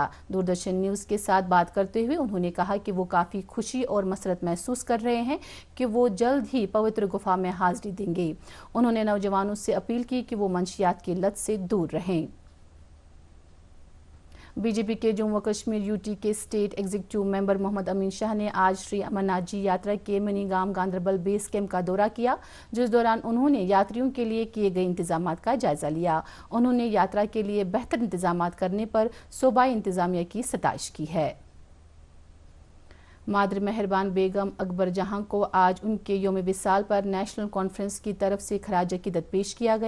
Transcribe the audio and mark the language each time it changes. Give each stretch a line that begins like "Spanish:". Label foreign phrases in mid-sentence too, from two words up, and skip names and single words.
Urdu: دوردرشن نیوز کے ساتھ بات کرتے ہوئے انہوں نے کہا کہ وہ کافی خوشی اور مسرت محسوس کر رہے ہیں کہ وہ جلد ہی پوتر گفا میں حاضری دیں گے۔ انہوں نے نوجوانوں سے اپیل کی کہ وہ منشیات کی لت سے دور رہیں۔ بی جے پی کے جموں و کشمیر یوٹی کے اسٹیٹ ایگزیکٹو ممبر محمد امین شاہ نے آج شری امرناتھ جی یاترا کے منی گام گاندربل بیس کیمپ کا دورہ کیا، جس دوران انہوں نے یاتریوں کے لیے کیے گئے انتظامات کا جائزہ لیا۔ انہوں نے یاترا کے لیے بہتر انتظامات کرنے پر صوبائی انتظامیہ کی ستائش کی ہے۔ مادر مہربان بیگم اکبر جہاں کو آج ان کے یوم وصال پر نیشنل کانفرنس کی طرف سے خراج عقیدت پیش کیا گیا۔